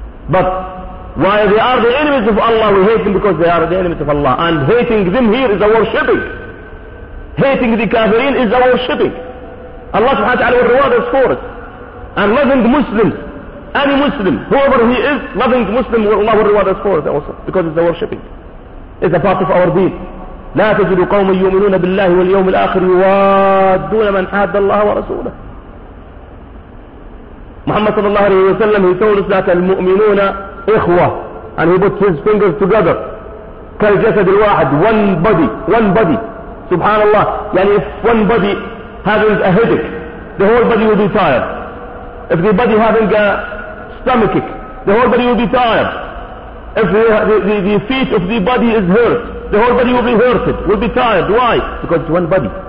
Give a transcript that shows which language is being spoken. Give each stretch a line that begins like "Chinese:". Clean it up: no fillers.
English: But while they are the enemies of Allah, we hate them because they are the enemies of Allah. And hating them here is our worshipping. Hating the kafirin is our worshipping. Allah subhanahu wa ta'ala will reward us for it. And loving Muslims, any Muslim, whoever he is, loving Muslim, Allah will reward us for it also. Because it's the worshipping. It's a part of our deen.
Arabic: لا تجد قوم يؤمنون بالله واليوم الآخر يوادون من حاد الله ورسوله.
English: محمد صلى الله عليه وسلم he told us that
Arabic: المؤمنون إخوة
English: and he put his fingers together
Arabic: كالجسد الواحد
English: one body سبحان الله يعني if one body having a headache the whole body will be tired if the body having a stomachache the whole body will be tired if the feet of the body is hurt the whole body will be hurted, will be tired. Why? Because it's one body.